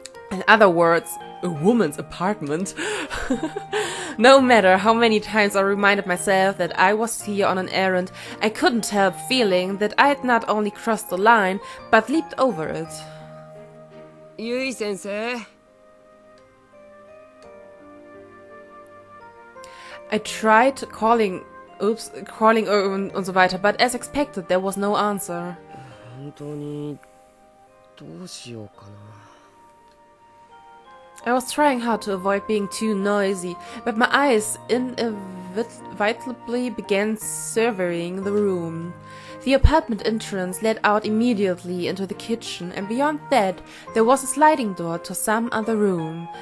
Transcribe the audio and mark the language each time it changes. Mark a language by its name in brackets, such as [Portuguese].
[English] In other words, a woman's apartment. No matter how many times I reminded myself that I was here on an errand, I couldn't help feeling that I'd not only crossed the line, but leaped over it. Yui sensei. I tried calling [German] und so weiter, [English] but as expected, there was no answer. [Japanese] 本当にどうしようかな。 [English] I was trying hard to avoid being too noisy, but my eyes inevitably began surveying the room. The apartment entrance led out immediately into the kitchen, and beyond that, there was a sliding door to some other room.